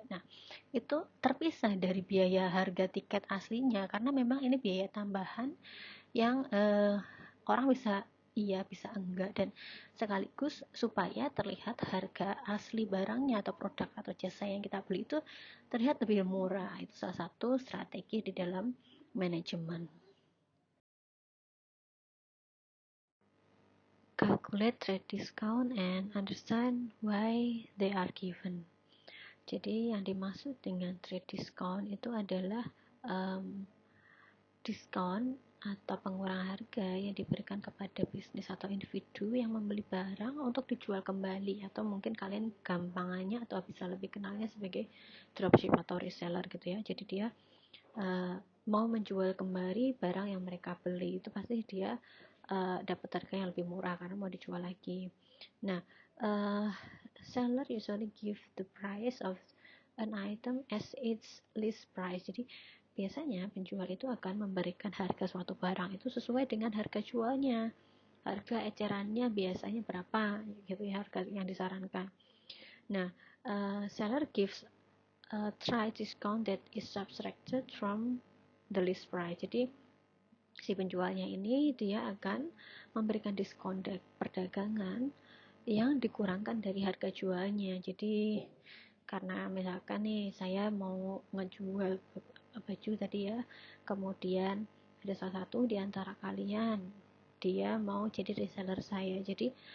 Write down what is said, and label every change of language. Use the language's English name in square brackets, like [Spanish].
[Indonesian] Nah, itu terpisah dari biaya harga tiket aslinya karena memang ini biaya tambahan yang orang bisa iya bisa enggak, dan sekaligus supaya terlihat harga asli barangnya atau produk atau jasa yang kita beli itu terlihat lebih murah. Itu salah satu strategi di dalam manajemen. [English] Calculate trade discount and understand why they are given. [Indonesian] Jadi yang dimaksud dengan trade discount itu adalah diskon atau pengurangan harga yang diberikan kepada bisnis atau individu yang membeli barang untuk dijual kembali, atau mungkin kalian gampangannya atau bisa lebih kenalnya sebagai dropship atau reseller gitu ya. Jadi dia mau menjual kembali barang yang mereka beli, itu pasti dia dapat harga yang lebih murah karena mau dijual lagi. [English] Nah, seller usually give the price of an item as its list price. [Indonesian] Jadi biasanya penjual itu akan memberikan harga suatu barang itu sesuai dengan harga jualnya. Harga ecerannya biasanya berapa gitu ya, harga yang disarankan. [English] Nah, seller gives a try discount that is subtracted from the list price. [Indonesian] Jadi si penjualnya ini dia akan memberikan diskon perdagangan yang dikurangkan dari harga jualnya. Jadi karena misalkan nih saya mau ngejual baju tadi ya, kemudian ada salah satu di antara kalian dia mau jadi reseller saya, jadi